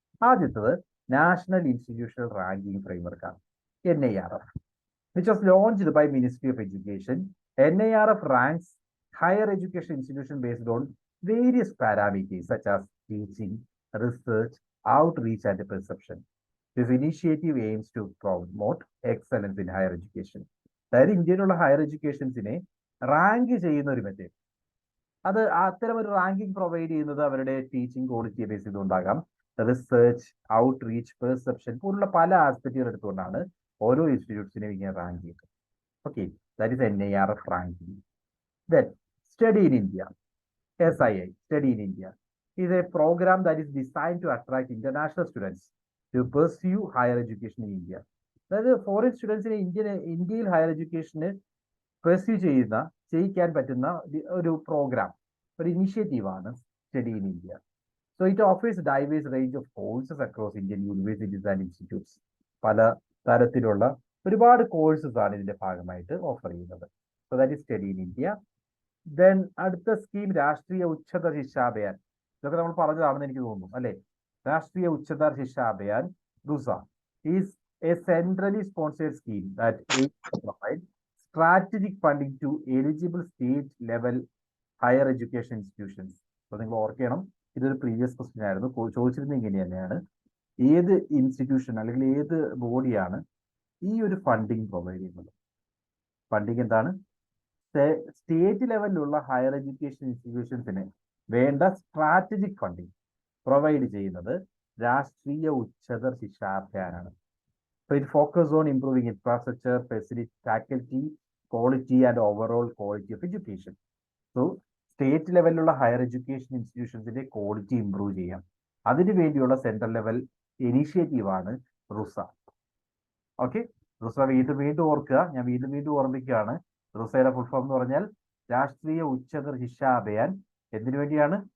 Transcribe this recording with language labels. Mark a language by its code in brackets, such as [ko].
[ml] ആദ്യത്തത് [en] National institutional ranking ഫ്രെയിംവർക്കാണ്, NIRF, which was launched by Ministry of Education. NIRF ranks higher education institutions based on various parameters such as teaching, research, outreach and perception. This initiative aims to promote excellence in higher education. [ml] അതായത് ഇന്ത്യയിലുള്ള higher എഡ്യൂക്കേഷൻസിനെ rank ചെയ്യുന്ന ഒരു method, അത് അത്തരം ഒരു ranking provide ചെയ്യുന്നത് അവരുടെ teaching ക്വാളിറ്റിയെ base ചെയ്തുകൊണ്ടാകാം, research, outreach, perception പോലുള്ള പല ആസ്പെക്റ്റുകൾ എടുത്തുകൊണ്ടാണ് ഓരോ ഇൻസ്റ്റിറ്റ്യൂട്ട്സിനെയും ഇങ്ങനെ റാങ്ക് ചെയ്യുന്നത്. [en] Okay, that is NIRF ranking. Then study in India, SII, Study in India, is a program that is designed to attract international students to pursue higher education in India. [ml] അതായത് foreign സ്റ്റുഡൻസിനെ ഇന്ത്യയിൽ higher എഡ്യൂക്കേഷന് pursue ചെയ്യിക്കാൻ പറ്റുന്ന ഒരു programme, ഒരു ഇനിഷ്യേറ്റീവാണ് study in India. [en] So it offers diverse range of courses across Indian universities and institutes. [ml] പല തരത്തിലുള്ള ഒരുപാട് courses ആണ് ഇതിന്റെ ഭാഗമായിട്ട് ഓഫർ ചെയ്യുന്നത്. [en] So that is study in India. Then അടുത്ത scheme Rashtriya Uchchatar Shiksha Abhiyan. [ml] ഇതൊക്കെ നമ്മൾ പറഞ്ഞതാണെന്ന് എനിക്ക് തോന്നുന്നു അല്ലെ? [en] Rashtriya Uchchatar Shiksha Abhiyan, RUSA, is a centrally sponsored scheme that aims to provide strategic funding to eligible state level higher education institutions. [ml] അപ്പോൾ നിങ്ങൾ ഓർക്കണം, ഇതൊരു പ്രീവിയസ് ക്വസ്റ്റ്യൻ ആയിരുന്നു, ചോദിച്ചിരുന്നത് ഇങ്ങനെ തന്നെയാണ്. ഏത് ഇൻസ്റ്റിറ്റ്യൂഷൻ അല്ലെങ്കിൽ ഏത് ബോഡിയാണ് ഈ ഒരു ഫണ്ടിങ് പ്രൊവൈഡ് ചെയ്യുന്നത്? ഫണ്ടിങ് എന്താണ്? സ്റ്റേറ്റ് ലെവലിലുള്ള ഹയർ എഡ്യൂക്കേഷൻ ഇൻസ്റ്റിറ്റ്യൂഷൻസിന് വേണ്ട സ്ട്രാറ്റജിക് ഫണ്ടിങ് പ്രൊവൈഡ് ചെയ്യുന്നത് രാഷ്ട്രീയ ഉച്ചതർ ശിക്ഷാ അഭിയാനാണ്. [en] So it focuses on improving infrastructure, facility, faculty, quality and overall quality of education. [ml] So state ലെവലിലുള്ള ഹയർ എഡ്യൂക്കേഷൻ ഇൻസ്റ്റിറ്റ്യൂഷൻസിന്റെ ക്വാളിറ്റി ഇംപ്രൂവ് ചെയ്യാം, അതിനു വേണ്ടിയുള്ള central level ഇനീഷ്യേറ്റീവാണ് RUSA. Okay, RUSA വീണ്ടും വീണ്ടും ഓർക്കുക, ഞാൻ വീണ്ടും വീണ്ടും ഓർമ്മിക്കുകയാണ്. റുസയുടെ ഫുൾ ഫോം എന്ന് പറഞ്ഞാൽ രാഷ്ട്രീയ ഉച്ചതർ ശിക്ഷാ അഭിയാൻ. എന്തിനു വേണ്ടിയാണ്?